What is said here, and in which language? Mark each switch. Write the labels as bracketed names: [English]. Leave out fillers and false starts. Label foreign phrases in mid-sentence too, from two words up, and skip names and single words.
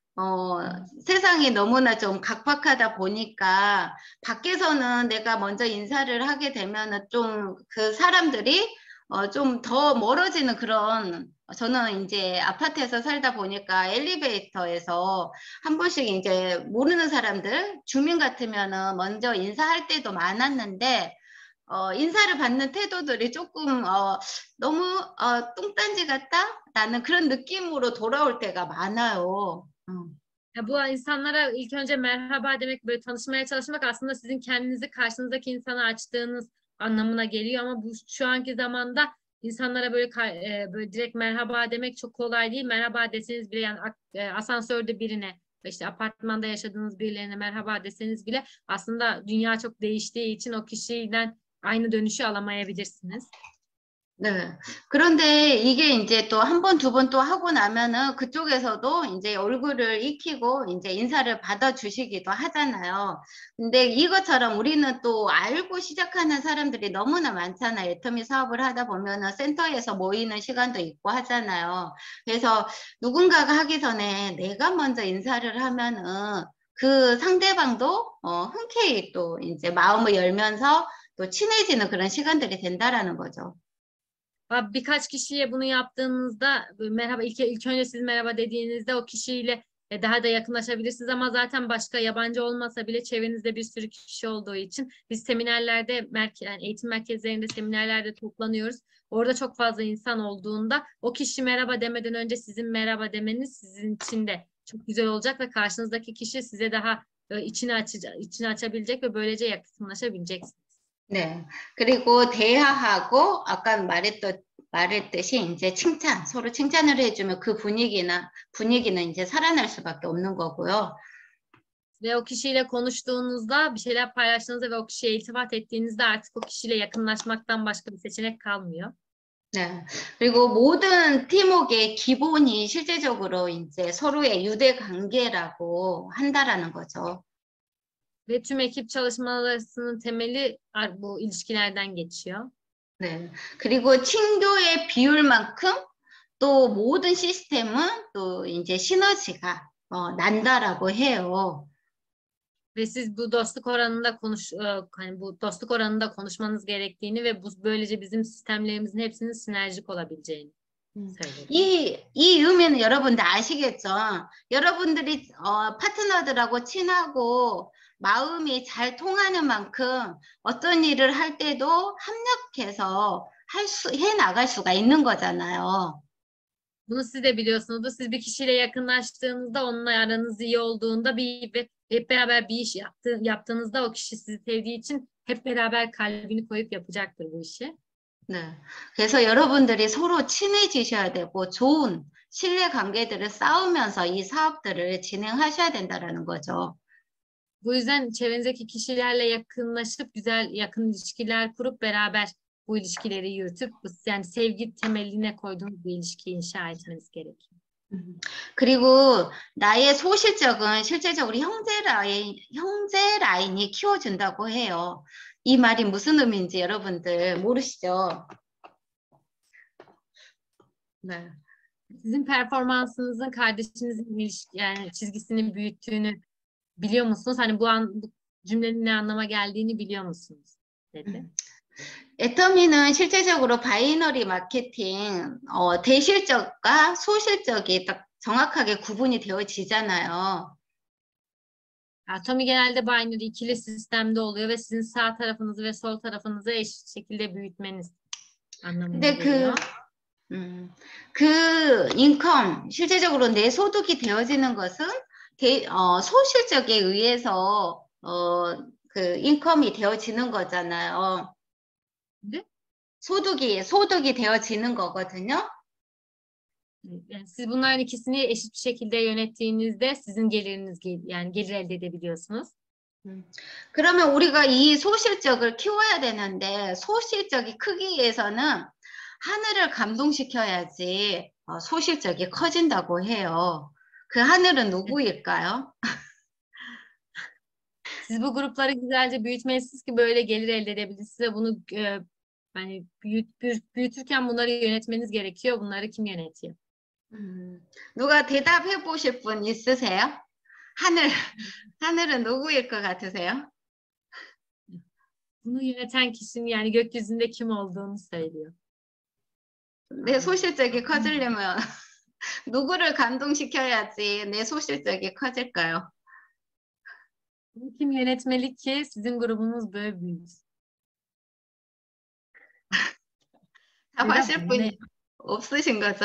[Korean] 세상이 너무나 좀 각박하다 보니까 밖에서는 내가 먼저 인사를 하게 되면은 좀 그 사람들이 좀 더 멀어지는 그런, 저는 이제 아파트에서 살다 보니까 엘리베이터에서 한 번씩 이제 모르는 사람들, 주민 같으면은 먼저 인사할 때도 많았는데, 인사를 받는 태도들이 조금 너무 뚱딴지 같다? 라는 그런 느낌으로 돌아올 때가 많아요. [Turkish] Ya bu insanlara ilk önce merhaba demek, böyle tanışmaya çalışmak aslında sizin kendinizi karşınızdaki insana açtığınız anlamına geliyor ama bu şu anki zamanda insanlara böyle direkt merhaba demek çok kolay değil. Merhaba deseniz bile, yani asansörde birine, işte apartmanda yaşadığınız birilerine merhaba deseniz bile aslında dünya çok değiştiği için o kişiden aynı dönüşü alamayabilirsiniz. [Korean] 네. 그런데 이게 이제 또 한 번, 두 번 또 하고 나면은 그쪽에서도 이제 얼굴을 익히고 이제 인사를 받아주시기도 하잖아요. 근데 이것처럼 우리는 또 알고 시작하는 사람들이 너무나 많잖아요. 애터미 사업을 하다 보면은 센터에서 모이는 시간도 있고 하잖아요. 그래서 누군가가 하기 전에 내가 먼저 인사를 하면은 그 상대방도 흔쾌히 또 이제 마음을 열면서 또 친해지는 그런 시간들이 된다라는 거죠. [Turkish] Birkaç kişiye bunu yaptığınızda merhaba, ilk önce siz merhaba dediğinizde o kişiyle daha da yakınlaşabilirsiniz ama zaten başka yabancı olmasa bile çevrenizde bir sürü kişi olduğu için biz seminerlerde, yani eğitim merkezlerinde, seminerlerde toplanıyoruz. Orada çok fazla insan olduğunda o kişi merhaba demeden önce sizin merhaba demeniz sizin için de çok güzel olacak ve karşınızdaki kişi size daha içini açabilecek ve böylece yakınlaşabileceksiniz. [Korean] 네. 그리고 대화하고 아까 말했듯이 이제 칭찬, 서로 칭찬을 해주면 그 분위기는 이제 살아날 수밖에 없는 거고요. [Turkish] Ve o kişiyle konuştuğunuzda, bir şeyler paylaştığınızda ve o kişiye iltifat ettiğinizde artık o kişiyle yakınlaşmaktan başka bir seçenek kalmıyor. [Korean] 네. 그리고 모든 팀워크의 기본이 실제적으로 이제 서로의 유대 관계라고 한다라는 거죠. [Turkish] Ve tüm ekip çalışmalarının temeli bu ilişkilerden geçiyor. [Korean] 네. 그리고 친교의 비율만큼 또 모든 시스템은 또 이제 시너지가 난다라고 해요. [Turkish] Ve siz bu dostluk oranında hani bu dostluk oranında konuşmanız gerektiğini ve bu böylece bizim sistemlerimizin hepsinin sinerjik olabileceğini söylüyor. [Korean] 이 의미는 여러분들 아시겠죠? 여러분들이 파트너들하고 친하고 마음이 잘 통하는 만큼 어떤 일을 할 때도 합력해서 해 나갈 수가 있는 거잖아요. [Turkish] Bunu siz de biliyorsunuzdur. Siz bir kişiyle yakınlaştığınızda, onunla aranız iyi olduğunda hep beraber bir iş yaptığınızda o kişi sizi sevdiği için hep beraber kalbini koyup yapacaktır bu işi. [Korean] 네. 그래서 여러분들이 서로 친해지셔야 되고 좋은 신뢰 관계들을 쌓으면서 이 사업들을 진행하셔야 된다라는 거죠. [Turkish] Bu yüzden çevrenizdeki kişilerle yakınlaşıp yakın ilişkiler kurup beraber bu ilişkileri yürütüp yani sevgi temeline koyduğunuz bir ilişkiyi inşa etmeniz gerekiyor. [Korean] 그리고 나의 소실적은 실제적으로 형제 라인이 키워준다고 해요. 이 말이 무슨 의미인지 여러분들 모르시죠? 네. [Turkish] Sizin performansınızın kardeşinizin yani çizgisini büyüttüğünü biliyor musunuz? Hani bu cümlenin ne anlama geldiğini biliyor musunuz? dedi. [Korean] 애터미는 실제적으로 [English] binary marketing [Korean] 대실적과 소실적이 딱 정확하게 구분이 되어지잖아요. [Turkish] Atomi genelde binary ikili sistemde oluyor ve sizin sağ tarafınızı ve sol tarafınızı eşit şekilde büyütmeniz anlamına geliyor. [Korean] 그 인컴, 실제적으로 내 소득이 되어지는 것은 소실적에 의해서 그 인컴이 되어지는 거잖아요. 네? 소득이 되어지는 거거든요. [Turkish] Yani siz bunların ikisini eşit bir şekilde yönettiğinizde sizin geliriniz yani gelir elde edebiliyorsunuz. [Korean] 그러면 우리가 이 소실적을 키워야 되는데 소실적이 크기 위해서는 하늘을 감동시켜야지 소실적이 커진다고 해요. 그 하늘은 누구일까요? [Turkish] Siz bu grupları güzelce büyütmelisiniz ki böyle gelir elde edebilirsiniz ve bunu yani büyütürken bunları yönetmeniz gerekiyor. Bunları kim yönetiyor? [Korean] 누가 대답해 보실 분 있으세요? 하늘은 누구일 것 같으세요? [Turkish] Bunu yöneten kişinin yani gökyüzünde kim olduğunu söylüyor. [Korean] 내 소실적이 커지려면 누구를 감동시켜야지 내 소실적이 커질까요? [Turkish] Bunu kim yönetmeli ki sizin grubunuz böyle büyüsün? [Korean] 답하실 분이 없으신 거죠?